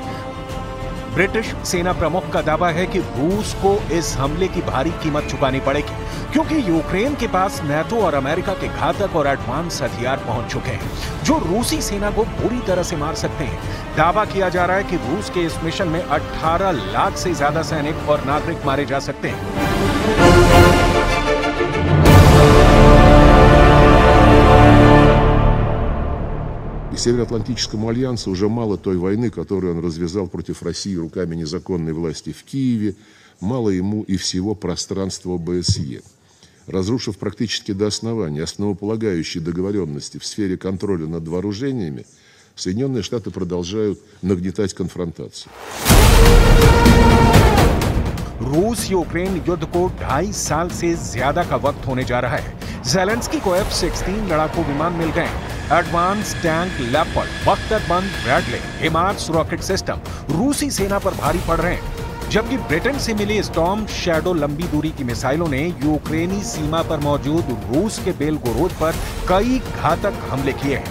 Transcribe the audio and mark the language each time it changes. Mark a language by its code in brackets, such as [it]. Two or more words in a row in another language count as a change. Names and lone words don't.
[hi] ब्रिटिश सेना प्रमुख का दावा है कि रूस को इस हमले की भारी कीमत चुकानी पड़ेगी क्योंकि यूक्रेन के पास नाटो और अमेरिका के घातक और एडवांस हथियार पहुंच चुके हैं जो रूसी सेना को बुरी तरह से मार सकते हैं। दावा किया जा रहा है कि रूस के इस मिशन में 18 लाख से ज्यादा सैनिक और नागरिक मारे जा सकते हैं। [ru] Североатлантическому альянсу уже мало той войны, которую он развязал против России руками незаконной власти в Киеве, мало ему и всего пространства ОБСЕ. Разрушив практически до основания основополагающие договоренности в сфере контроля над вооружениями, Соединенные Штаты продолжают нагнетать конфронтацию. [hi] रूस यूक्रेन युद्ध को 2.5 साल से ज्यादा का वक्त होने जा रहा है। ज़ेलेंस्की को F-16 लड़ाकू विमान मिल गए, [en] advance tank [hi] लेपर्ड, बख्तरबंद ब्रैडले, हिमार्स [en] rocket system [hi] रूसी सेना पर भारी पड़ रहे हैं, जबकि ब्रिटेन से मिली स्टॉर्म शैडो लंबी दूरी की मिसाइलों ने यूक्रेनी सीमा पर मौजूद रूस के बेलगोरोद पर कई घातक हमले किए हैं।